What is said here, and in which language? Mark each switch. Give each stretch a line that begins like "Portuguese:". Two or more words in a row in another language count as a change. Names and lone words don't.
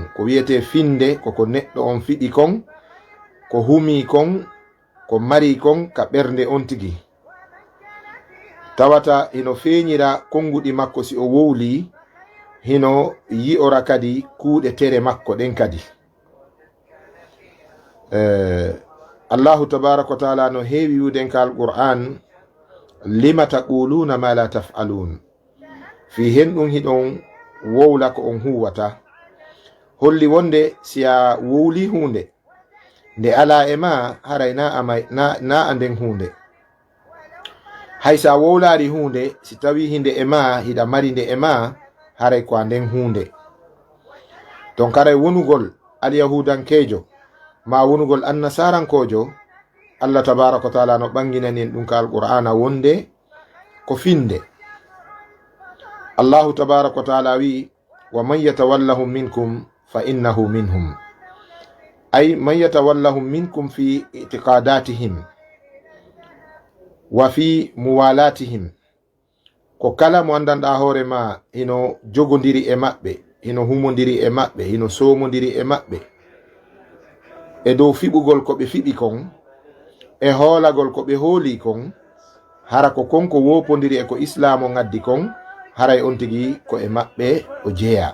Fula: Ko wiyete finde koko neɗɗo on fiɓi kon, ko humi kon, ko mari kon ka ɓernde on tigi. Tawata hino feñira konguɗi makko si o wowli, hino yi'ora kadi kuuɗe tere makko ɗen kadi.
Arabic: الله تبارك وتعالى
Fula: no heewi wuden ka alquran,
Arabic: لم تقولون ما لا تفعلون.
Fula: Fi hen ɗum hiɗon wowla ko on huwata. Holli wonde si a wowli hunde nde ala e ma, haray na a nden hunde. haysa wowlaari hunde si tawi hinde e ma hiɗa mari nde e ma haray ko nden hunde donc haray wonugol alyahudankejo ma wonugol annasarankojo
Arabic: الله تبارك وتعالى
Fula: no ɓanginanin ɗum ka alqur'ana wonde ko finde.
Arabic: الله تبارك وتعالى wi ومن يتولهم منكم فإنه منهم، أي من يتولهم منكم في اعتقاداتهم وفي موالاتهم,
Fula: ko kala mo andanɗa hoore ma hino jogodiri e maɓɓe, hino humodiri e maɓɓe, hino somodiri e maɓɓe e dow fiɓugol ko ɓe fiɓi kon e hoolagol ko ɓe hooli kon, hara ko konko wopodiri e ko islam o ngaddi kon, haray on tigi ko e maɓɓe o jeeya.